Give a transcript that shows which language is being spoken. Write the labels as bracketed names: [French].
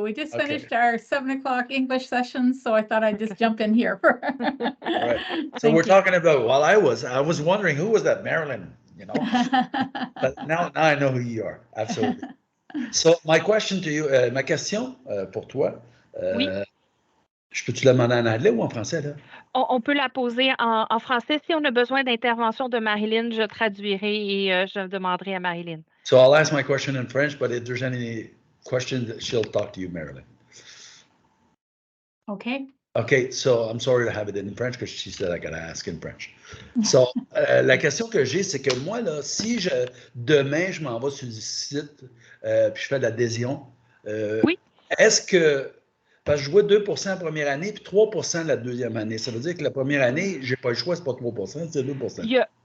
[English] We just finished our 7 o'clock English session, so I thought I'd just jump in here. All right. So we're talking about, well, I was wondering who was that Marilyn, you know? But now I know who you are. Absolutely. So my question to you, [French] ma question pour toi, je peux-tu la demander en anglais ou en français, là? On peut la poser en français. Si on a besoin d'intervention de Marilyn, je traduirai et je demanderai à Marilyn. [English] So I'll ask my question in French, but if there's any questions, she'll talk to you, Marilyn. Okay. Okay, so I'm sorry to have it in French because she said I got to ask in French. [French] So, la question que j'ai, c'est que moi, là, si demain, je m'en vais sur le site puis je fais l'adhésion, est-ce que, parce que je vois 2% la première année puis 3% la deuxième année, ça veut dire que la première année, je n'ai pas le choix, ce n'est pas 3%, c'est 2%.